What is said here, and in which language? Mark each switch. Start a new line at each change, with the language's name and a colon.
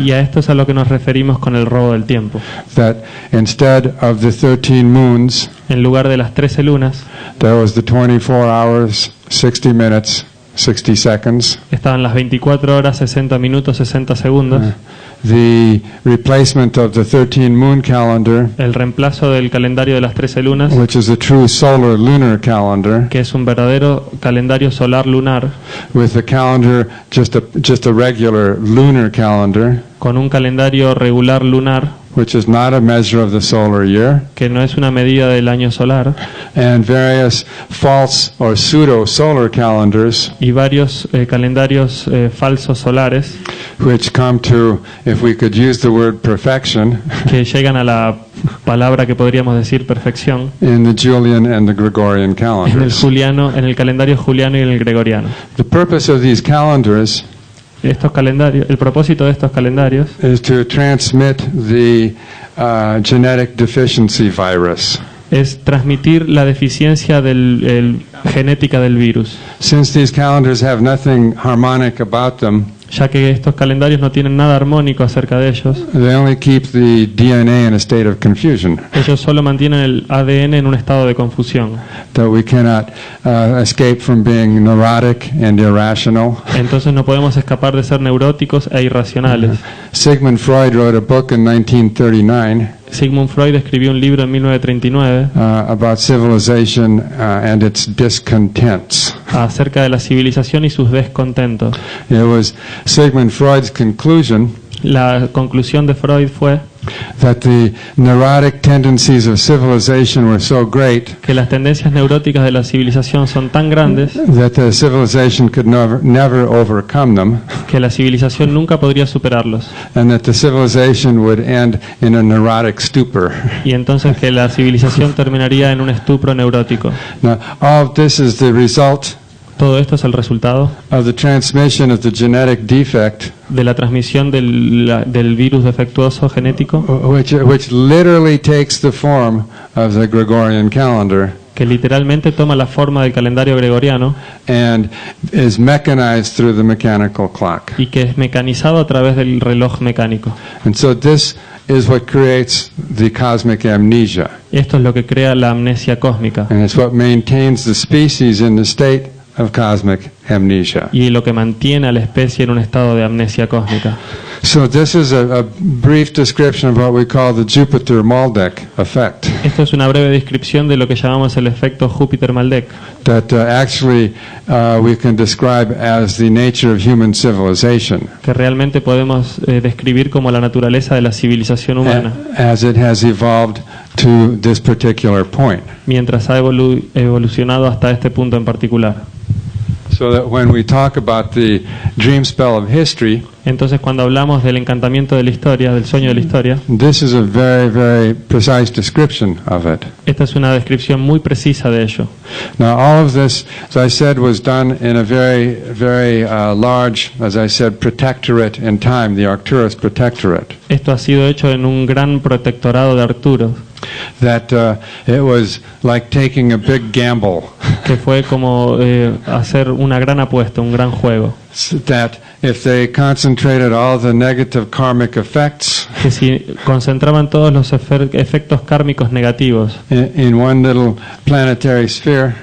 Spanish: y a esto es a lo que nos referimos con el robo del tiempo.
English: That instead of the 13 moons,
Spanish: En lugar de las 13 lunas,
English: there was the 24 hours, 60 minutes, 60 seconds.
Spanish: estaban las 24 horas, 60 minutos, 60 segundos.
English: The replacement of the 13 moon calendar,
Spanish: El reemplazo del calendario de las 13 lunas,
English: which is a true solar lunar calendar,
Spanish: que es un verdadero calendario solar lunar,
English: with a calendar just a regular lunar calendar,
Spanish: con un calendario regular lunar,
English: which is not a measure of the solar year,
Spanish: que no es una medida del año solar,
English: and various false or pseudo solar calendars,
Spanish: y varios calendarios falsos solares,
English: which come to, if we could use the word perfection,
Spanish: que llegan a la palabra que podríamos decir perfección
English: in the Julian and the Gregorian
Spanish: en el
English: calendars.
Spanish: en el calendario juliano y en el gregoriano.
English: The purpose of these calendars
Spanish: Estos calendarios, el propósito de estos calendarios
English: is to transmit the genetic deficiency virus.
Spanish: es transmitir la deficiencia genética del virus,
English: Since these calendars have nothing harmonic about them,
Spanish: ya que estos calendarios no tienen nada armónico acerca de ellos.
English: they only keep the DNA in a state of confusion,
Spanish: Ellos solo mantienen el ADN en un estado de confusión.
English: that we cannot escape from being neurotic and irrational.
Spanish: Entonces no podemos escapar de ser neuróticos e irracionales.
English: Sigmund Freud wrote a book in 1939
Spanish: Sigmund Freud escribió un libro en 1939
English: about civilization and its discontents.
Spanish: acerca de la civilización y sus descontentos.
English: It was Sigmund Freud's conclusion
Spanish: La conclusión de Freud fue
English: that the neurotic tendencies of civilization were so great
Spanish: que las tendencias neuróticas de la civilización son tan grandes
English: that the civilization could never overcome them,
Spanish: que la civilización nunca podría superarlos,
English: and that the civilization would end in a neurotic stupor.
Spanish: y entonces que la civilización terminaría en un estupro neurótico.
English: Now, all of this is the result
Spanish: Todo esto es el resultado
English: of the transmission of the genetic defect,
Spanish: de la transmisión del virus defectuoso genético,
English: which literally takes the form of the Gregorian calendar
Spanish: que literalmente toma la forma del calendario gregoriano
English: and is mechanized through the mechanical clock.
Spanish: y que es mecanizado a través del reloj mecánico.
English: And so this is what creates the cosmic amnesia,
Spanish: Esto es lo que crea la amnesia cósmica
English: and it's what maintains the species in the state of cosmic amnesia.
Spanish: y lo que mantiene a la especie en un estado de amnesia cósmica.
English: So this is a brief description of what we call the Jupiter-Maldek effect,
Spanish: Esto es una breve descripción de lo que llamamos el efecto Júpiter-Maldek,
English: that actually we can describe as the nature of human civilization,
Spanish: que realmente podemos describir como la naturaleza de la civilización humana,
English: as it has evolved to this particular point.
Spanish: mientras ha evolucionado hasta este punto en particular.
English: So that when we talk about the dream spell of history,
Spanish: Entonces cuando hablamos del encantamiento de la historia, del sueño de la historia,
English: this is a very, very precise description of it.
Spanish: esta es una descripción muy precisa de ello.
English: Now, all of this, as I said, was done in a very, very large, as I said, protectorate in time, the Arcturus Protectorate.
Spanish: Esto ha sido hecho en un gran protectorado de Arturo,
English: That it was like taking a big gamble.
Spanish: que fue como hacer una gran apuesta, un gran juego.
English: That if they concentrated all the negative karmic effects
Spanish: Que si concentraban todos los efectos kármicos negativos
English: in one little planetary sphere,